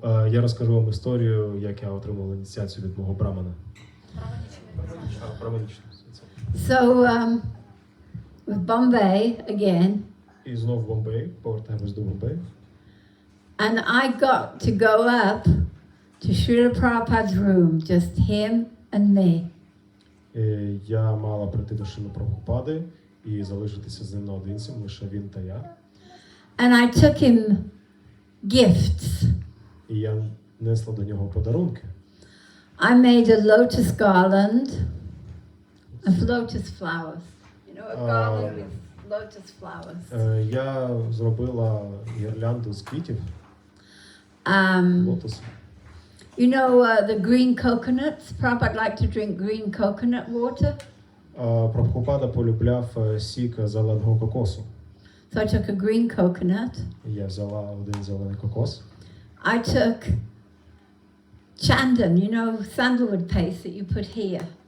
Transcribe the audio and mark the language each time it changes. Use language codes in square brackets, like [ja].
[uk] Я розкажу вам історію, як я отримав ініціацію від мого брамана. Браманічну. [en] So, with Bombay again, [uk] І знов Бомбей, повертаємось до Бомбею. [en] and I got to go up to Srila Prabhupada's room, just him and me. [uk] Я мала прийти до Шріли Прабгупади і залишитися з ним наодинці, лише він та я. [en] And I took him gifts. [uk] І я несла до нього подарунки. [en] I made a lotus garland of lotus flowers. You know, a garland with lotus flowers. [uk] Я зробила гірлянду з квітів, лотосу. [en] You know the green coconuts? Prabhupada liked to drink green coconut water. [uk] Прабгупада полюбляв сік зеленого кокосу. [en] So I took a green coconut. [uk] Я взяла один зелений кокос. [en] I took chandan, you know, sandalwood paste that you put here.